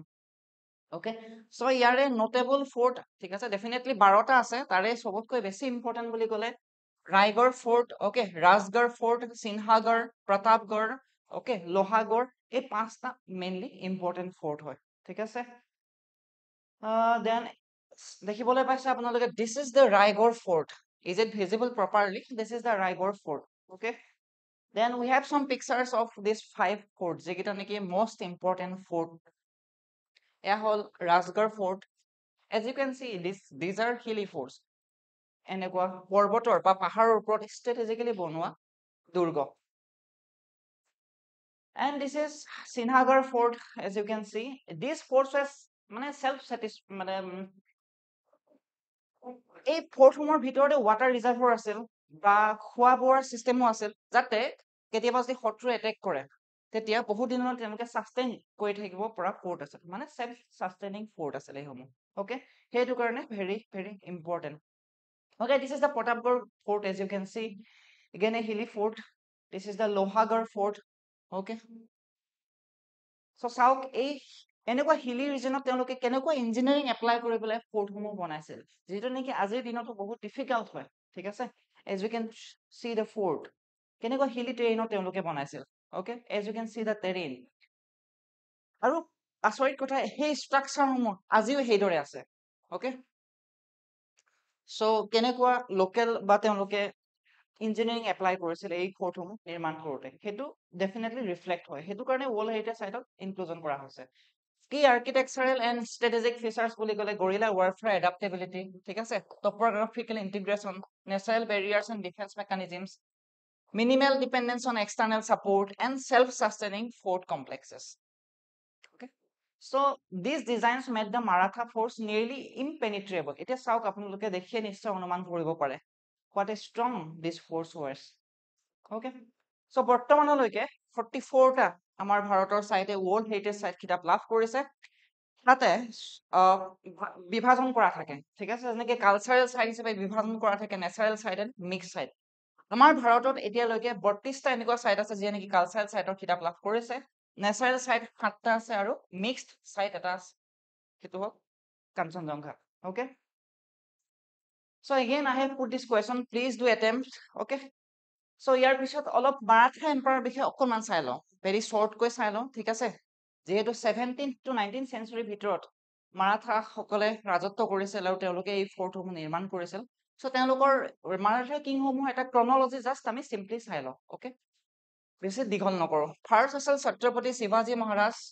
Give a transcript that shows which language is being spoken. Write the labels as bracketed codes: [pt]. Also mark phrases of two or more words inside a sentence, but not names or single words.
[as] ওকে, চ' ইয়াৰে [en] notable fort, [as] ঠিক আছে, ডেফিনেটলি 12টা আছে, তাৰে চবতকৈ বেছি ইম্পৰ্টেণ্ট বুলি ক'লে ৰায়গড় ফৰ্ট, ওকে, ৰাজগড় ফৰ্ট, সিনহাগড়, প্ৰতাপগড়, ওকে, লোহাগড়, এই 5টা [en] mainly important fort [as] হয়। ঠিক আছে, [en] Then [as] দেখিবলৈ পাইছে আপোনালোকে [en] this is the Raigad fort. Is it visible properly? This is the Raigad fort. Okay. Then we have some pictures of these 5 forts [as] যেকেইটা নেকি [en] most important fort. [as] এয়া হ'ল Rajgarh fort. [en] As you can see, these are hilly forts. [as] এনেকুৱা পৰ্বতৰ বা পাহাৰৰ ওপৰত strategically বনোৱা দুৰ্গ. [en] And this is Sinhagar fort. As you can see, these forts was [as] মানে [en] self satisfied [as] মানে এই ফৰ্টসমূহৰ ভিতৰতে ৱাটাৰ ৰিজাৰ্ভৰ আছিল বা খোৱা বোৱাৰ চিষ্টেমো আছিল যাতে কেতিয়াবা যদি শত্ৰুৱে এটেক কৰে তেতিয়া বহু দিনলৈ তেওঁলোকে সাস্টেইন কৰি থাকিব পৰা ফৰ্ট আছিল মানে [en] self sustaining fort [as] আছিল এইসমূহ ওকে সেইটো কাৰণে [en] very very important okay this is the Pratapgarh fort as you can see again a hilly fort this is the Lohagarh fort okay so [as] চাওক এই এনেকুৱা হিলি ৰিজনত তেওঁলোকে কেনেকুৱা [en] engineering apply [as] কৰি পেলাই ফৰ্টসমূহ বনাইছিল যিটো নেকি আজিৰ দিনতো বহুত ডিফিকাল্ট হয় ঠিক আছে [en] as you can see the fort [as] কেনেকুৱা হিলি টেৰেইনত তেওঁলোকে বনাইছিল [en] okay as you can see the terrain [as] আৰু আচৰিত কথা সেই ষ্ট্ৰাকচাৰসমূহ আজিও সেইদৰে আছে ওকে চ' কেনেকুৱা লোকেল বা তেওঁলোকে [en] engineering apply [as] কৰিছিল এই ফৰ্টসমূহ নিৰ্মাণ কৰোঁতে সেইটো [en] definitely reflect [as] হয় সেইটো কাৰণে ৱৰ্ল্ড হেৰিটেজ চাইটত ইনক্লুজন কৰা হৈছে কি [en] architectural and strategic features [as] বুলি ক'লে [en] guerrilla warfare adaptability [as] ঠিক আছে [en] topographical integration natural barriers and defence mechanisms minimal dependence on external support and self-sustaining fort complexes okay so these designs made the Maratha force nearly impenetrable [as] এতিয়া চাওক আপোনালোকে দেখিয়ে নিশ্চয় অনুমান কৰিব পাৰে [en] what a strong this force was okay so [as] বৰ্তমানলৈকে 44টা আমাৰ ভাৰতৰ সাইটে ৱৰ্ল্ড হেৰিটেজ সাইট কিতাপ লাভ কৰিছে তাতে বিভাজন কৰা থাকে ঠিক আছে যেনেকৈ [en] cultural site [as] হিচাপে বিভাজন কৰা থাকে [en] natural site and mix site [as] আমাৰ ভাৰতত এতিয়ালৈকে 32টা এনেকুৱা সাইট আছে যিয়ে নেকি কালচাৰেল সাইটৰ কিতাপ লাভ কৰিছে [en] natural site [as] 7টা আছে আৰু [en] mixed site [as] এটা আছে সেইটো হ'ল কাঞ্চনজংঘা okay [en] so again I have put this question please do attempt okay so [as] ইয়াৰ পিছত অলপ মাৰাঠা এম্পায়াৰৰ বিষয়ে অকণমান চাই লওঁ ভেৰি শ্বৰ্টকৈ চাই লওঁ ঠিক আছে যিহেতু 17th to 19th চেঞ্চুৰীৰ ভিতৰত মাৰাঠাসকলে ৰাজত্ব কৰিছিল আৰু তেওঁলোকে এই ফৰ্টসমূহ নিৰ্মাণ কৰিছিল চ' তেওঁলোকৰ মাৰাঠা কিংসমূহ এটা ক্ৰনলজি জাষ্ট আমি চিম্পলি চাই লওঁ অ'কে বেছি দীঘল নকৰোঁ ফাৰ্ষ্ট আছিল ছত্ৰপতি শিৱাজী মহাৰাজ